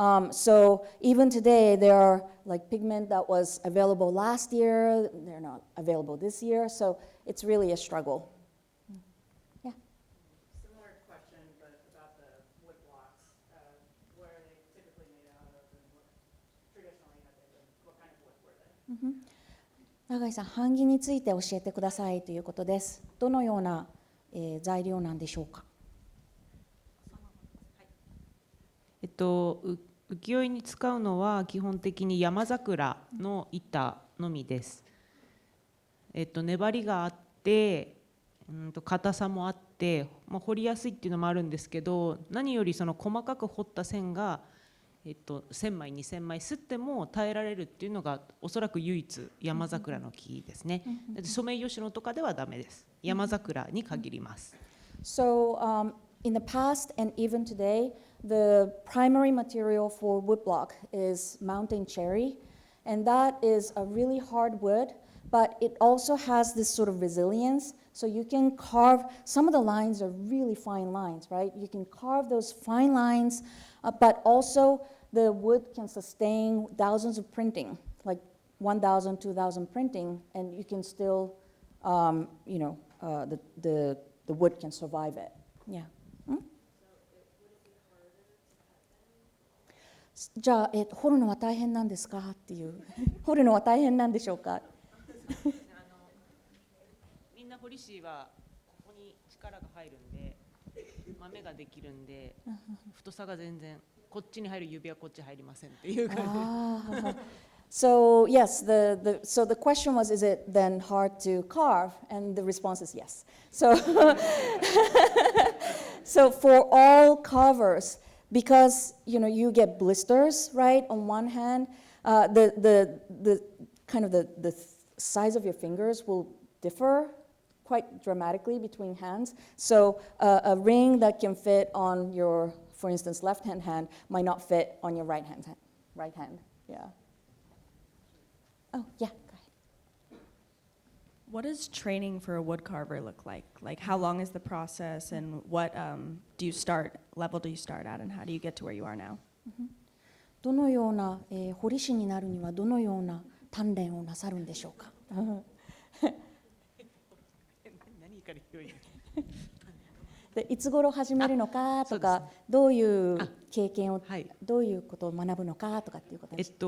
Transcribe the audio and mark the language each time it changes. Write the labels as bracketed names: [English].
[English] So even today, there are like pigment that was available last year, they're not available this year, so it's really a struggle. Yeah. Similar question, but about the wood blocks. What are they typically made out of, and what traditionally have they been? What kind of wood were they? [Japanese] 永井さん、版木について教えてくださいということです。どのような、材料なんでしょうか？浮世絵に使うのは基本的に山桜の板のみです。粘りがあって、硬さもあって、彫りやすいっていうのもあるんですけど、何よりその細かく彫った線が、1000枚2000枚すっても耐えられるっていうのがおそらく唯一山桜の木ですね。ソメイヨシノとかではダメです。山桜に限ります。 [English] So, in the past and even today, the primary material for woodblock is mountain cherry, and that is a really hard wood, but it also has this sort of resilience. So you can carve, some of the lines are really fine lines, right? You can carve those fine lines, but also the wood can sustain thousands of printing, like 1,000, 2,000 printing, and you can still, the wood can survive it. Yeah. [Japanese] じゃあ、彫るのは大変なんですかっていう彫るのは大変なんでしょうか？みんな彫り師はここに力が入るんで豆ができるんで太さが全然こっちに入る指はこっち入りませんっていう感じ。 [English] So yes, so the question was, is it then hard to carve? And the response is yes. So, so for all carvers, because you get blisters, right? On one hand, the kind of the size of your fingers will differ quite dramatically between hands. So a ring that can fit on your, for instance, left-hand hand might not fit on your right hand. Yeah. Oh, yeah, go ahead. What does training for a wood carver look like? Like, how long is the process, and what level do you start at, and how do you get to where you are now? [Japanese] どのような、彫り師になるにはどのような鍛錬をなさるんでしょうか？でいつ頃始めるのかとか、どういう経験を、どういうことを学ぶのかとかっていうことです。